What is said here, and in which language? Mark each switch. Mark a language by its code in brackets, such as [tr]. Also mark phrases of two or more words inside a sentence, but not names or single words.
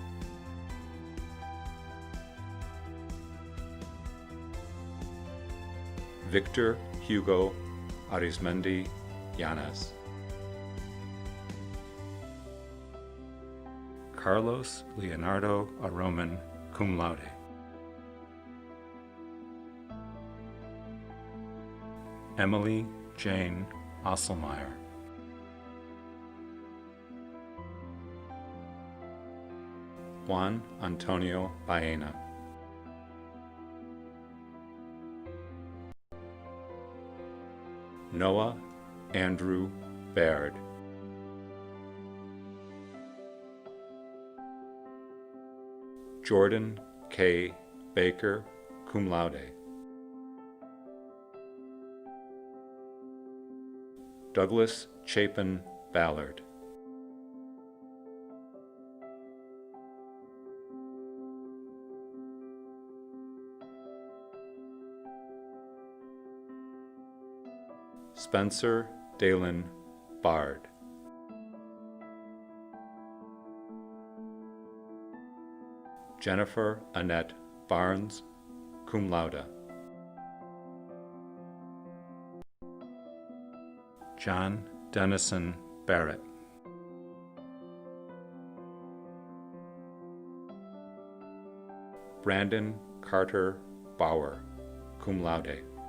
[en] Victor Hugo Arizmendi Llanes. Carlos Leonardo Aroman, [la] cum laude. [en] Emily Jane Osselmeyer. Juan Antonio Baena. Noah Andrew Baird. Jordan K. Baker, [la] cum laude. [en] Douglas Chapin Ballard. Spencer Dalen Bard. Jennifer Annette Barnes, [la] cum laude. [en] John Dennison Barrett. Brandon Carter Bauer, [la] cum laude.